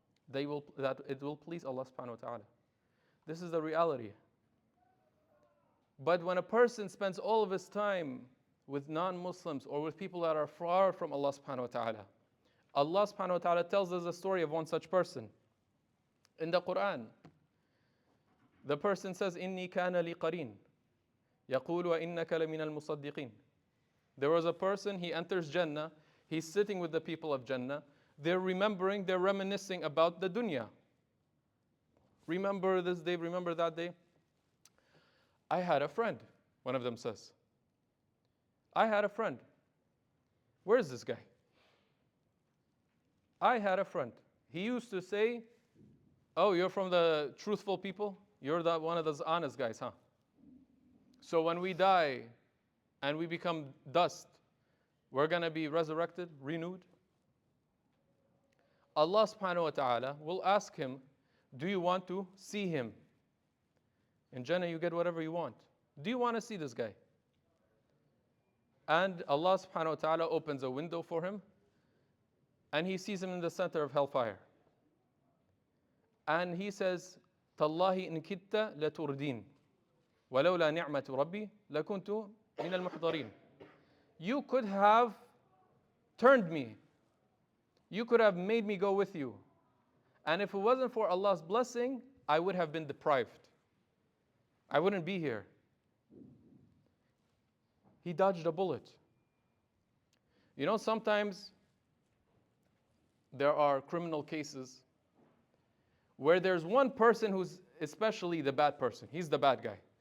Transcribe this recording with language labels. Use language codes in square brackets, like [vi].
[en] That it will please Allah subhanahu wa ta'ala. This is the reality. But when a person spends all of his time with non-Muslims or with people that are far from Allah subhanahu wa ta'ala, Allah subhanahu wa ta'ala tells us the story of one such person. In the Quran, the person says, [ar] إِنِّي كَانَ لِي قَرِينٌ يَقُولُ وَإِنَّكَ لَمِنَ الْمُصَدِّقِينَ. [en] There was a person, he enters Jannah, he's sitting with the people of Jannah, they're reminiscing about the dunya. Remember this day, remember that day? I had a friend, one of them says. I had a friend. Where is this guy? I had a friend. He used to say, oh, you're from the truthful people? You're one of those honest guys, huh? So when we die and we become dust, we're going to be resurrected, renewed? Allah subhanahu wa ta'ala will ask him, do you want to see him? In Jannah, you get whatever you want. Do you want to see this guy? And Allah subhanahu wa ta'ala opens a window for him, and he sees him in the center of hellfire. And he says, [ar] تَاللَّهِ إِن كِدْتَ لَتُرْدِينَ وَلَوْلَا نِعْمَةُ رَبِّي لَكُنْتُ مِنَ الْمُحْضَرِينَ. [en] You could have turned me. You could have made me go with you. And if it wasn't for Allah's blessing, I would have been deprived. I wouldn't be here. He dodged a bullet. You know, sometimes there are criminal cases where there's one person who's especially the bad person. He's the bad guy.